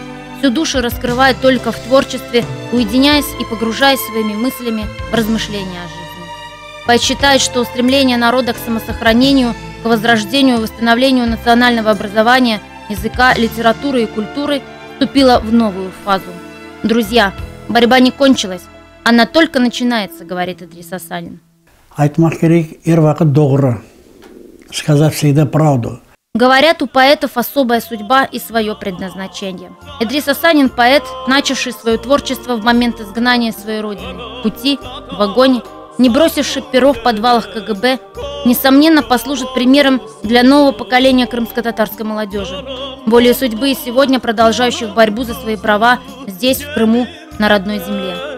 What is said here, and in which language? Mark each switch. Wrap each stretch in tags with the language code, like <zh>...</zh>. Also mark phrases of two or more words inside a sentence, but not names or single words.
<ru>Всю душу раскрывает только в творчестве, уединяясь и погружаясь своими мыслями в размышления о жизни. Поэт считает, что стремление народа к самосохранению, к возрождению и восстановлению национального образования, языка, литературы и культуры вступила в новую фазу. Друзья, борьба не кончилась, она только начинается, говорит Идрис Асанин.</ru> <crh>Айтмак керек эр вакыт doğru,</crh> <ru>сказать всегда правду. Говорят, у поэтов особая судьба и свое предназначение. Идрис Асанин – поэт, начавший свое творчество в момент изгнания своей родины, в пути, в вагоне, не бросивший перо в подвалах КГБ, несомненно, послужит примером для нового поколения крымско-татарской молодежи, волей судьбы и сегодня продолжающих борьбу за свои права здесь, в Крыму, на родной земле.</ru>